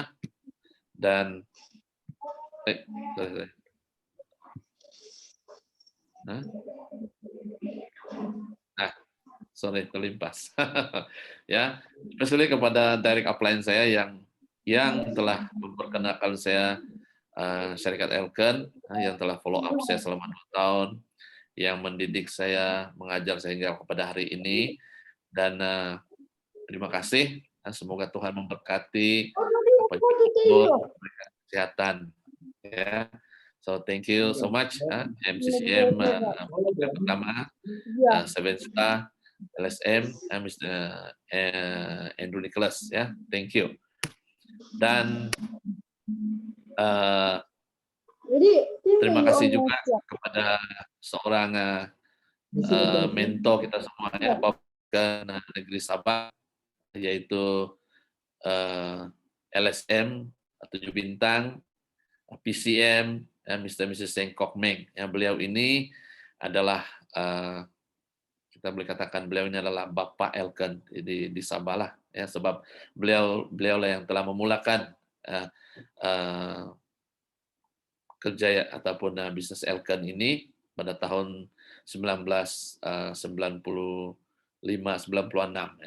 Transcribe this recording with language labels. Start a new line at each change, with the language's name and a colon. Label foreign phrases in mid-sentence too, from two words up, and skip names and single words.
Malay: Dan terlimpas ya, especially kepada
English: direct upline
Malay: saya yang telah memperkenalkan saya syarikat Elken, yang telah
English: follow up
Malay: saya selama 2 tahun, yang mendidik saya, mengajar sehingga kepada hari ini. Dan terima kasih, semoga Tuhan memberkati apa yang kesehatan ya.
English: So thank you so much MCCM
Malay: yang pertama,
English: Sevensta, LSM, Mr. Andrew Nicholas ya. Thank you.
Malay: Dan terima kasih juga kepada seorang mentor kita semua ya, Bapak Negeri Sabah, yaitu LSM 7 bintang, PCM, Mr. Mrs. Seng Kok Meng. Ya, beliau ini adalah kita boleh katakan beliau ini adalah Bapak Elken di Sabah lah ya, sebab beliau lah yang telah memulakan kerja ataupun bisnis Elken ini pada tahun 1995-96 ya.